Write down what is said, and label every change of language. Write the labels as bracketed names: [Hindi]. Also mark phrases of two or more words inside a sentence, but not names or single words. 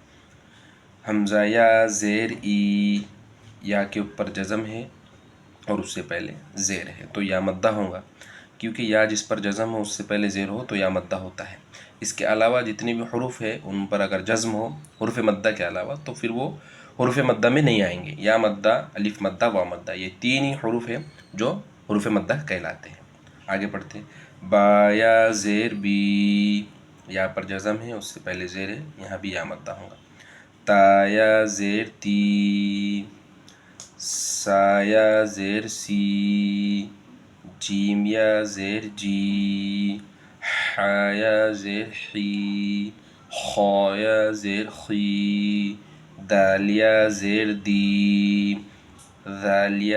[Urdu] حمزہ یا زیر ای، یا کے اوپر جزم ہے اور اس سے پہلے زیر ہے تو یا مدہ ہوگا، کیونکہ یا جس پر جزم ہو اس سے پہلے زیر ہو تو یا مدہ ہوتا ہے۔ اس کے علاوہ جتنے بھی حروف ہے ان پر اگر جزم ہو حروف مدہ کے علاوہ تو پھر وہ حروف مدہ میں نہیں آئیں گے۔ یا مدہ، الف مدہ، وا مدہ، یہ 3 ہی حروف ہیں جو حروف مدہ کہلاتے ہیں۔ آگے پڑھتے ہیں۔ با یا زیر بی، یا پر جزم ہے اس سے پہلے زیر ہے، یہاں بھی یا مدہ ہوگا۔ تا یا زیر تی، سا یا زیر سی، جیم یا زیر جی، حا یا زیر حی، خا یا زیر خی، دال یا زیر دی، ذال یا